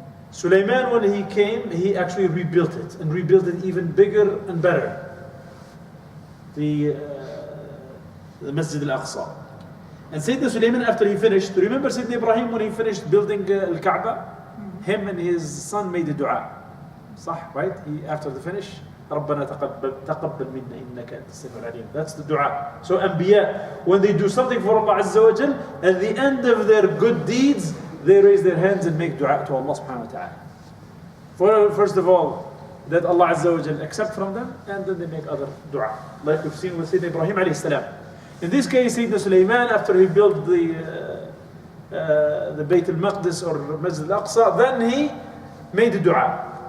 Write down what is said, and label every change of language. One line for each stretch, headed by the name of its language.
English: Suleiman, when he came, he actually rebuilt it and rebuilt it even bigger and better. The Masjid al-Aqsa. And Sayyidina Suleiman, after he finished, remember Sayyidina Ibrahim when he finished building al-Kaaba? Him and his son made a dua. صح, right? After the finish,
Arabic: ربنا تقبل منا إنك أنت السميع العليم.
English: That's the dua. So Anbiya, when they do something for Allah Azza wa Jal, at the end of their good deeds, they raise their hands and make dua to Allah subhanahu wa ta'ala. First of all, that Allah Azza wa Jal accept from them, and then they make other dua. Like we've seen with Sayyidina Ibrahim alayhi salam. In this case, Sayyidina Suleiman, after he built the Bayt al-Maqdis or Masjid al-Aqsa, then he made a dua.